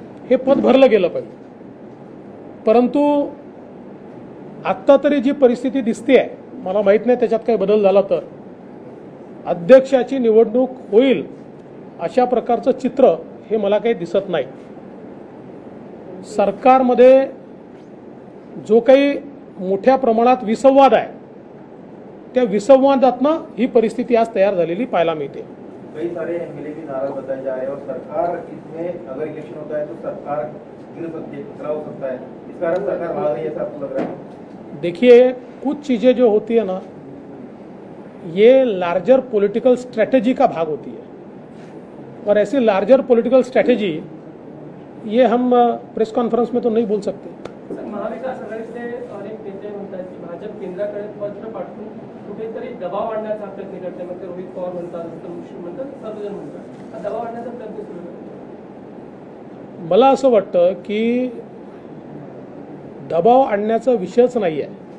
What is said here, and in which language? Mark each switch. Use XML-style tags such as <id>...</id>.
<mr>हे पद भरलं गेलं पाहिजे. परंतु आत्ता तरी जी परिस्थिती दिसते आहे, मला माहीत नाही त्याच्यात काही बदल झाला तर, अध्यक्षाची निवडणूक होईल अशा प्रकारचं चित्र हे मला काही दिसत नाही. सरकारमध्ये जो काही मोठ्या प्रमाणात विसंवाद आहे त्या विसंवादातनं ही परिस्थिती आज तयार झालेली पाहायला मिळते.</mr> <hi>कई सारे एमएलए भी नाराज बताए जा रहे हैं और सरकार इसमें अगर इलेक्शन होता है तो सरकार गिर सकती है, खतरा हो सकता है. इस कारण सरकार भाग रही है, ऐसा आपको लग रहा है? देखिए, कुछ चीजें जो होती है ना, ये लार्जर पॉलिटिकल स्ट्रेटेजी का भाग होती है और ऐसी लार्जर पॉलिटिकल स्ट्रेटेजी ये हम प्रेस कॉन्फ्रेंस में तो नहीं बोल सकते.</hi> <mr>महाविकास आघाडीचे अनेक नेते म्हणतात की भाजप केंद्राकडे पत्र पाठवून कुठेतरी दबाव आणण्याचा प्रयत्न करते. मग ते रोहित पवार म्हणतात, मुश्रीफ म्हणतात, सर्वजण म्हणतात, दबाव आणण्याचा प्रयत्न सुरू आहे. मला असं वाटतं की दबाव आणण्याचा विषयच नाही आहे.</mr>